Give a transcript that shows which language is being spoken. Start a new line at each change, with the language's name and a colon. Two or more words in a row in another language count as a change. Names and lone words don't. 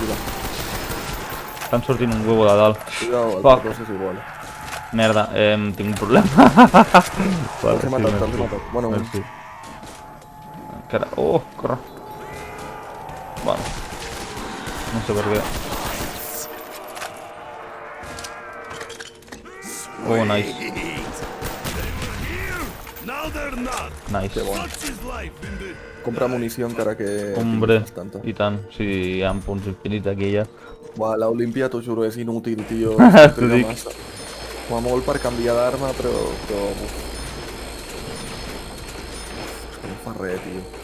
Catalan: Estan sortint
Spanish: un huevo
Catalan: de dalt.
Spanish: Cuidado, el
Catalan: Fuck. Portos és igual. Merda, tinc un problema. Te'ls he matat, te'ls he matat. Bueno, Merci. Encara... Oh, corre. Bueno. No sé per què.
English: Oh, nice. now they're not. Nice. Such is life in the
Catalan: compra munició encara que... Hombre, tinguis bastanta. i tant. Sí, hi ha punts infinits aquí ja. Buah, l'Olimpia, t'ho juro, és inútil, tio. T'ho Triga dic. massa. Com a molt per canviar d'arma, però... uf. És que no fa res, tio.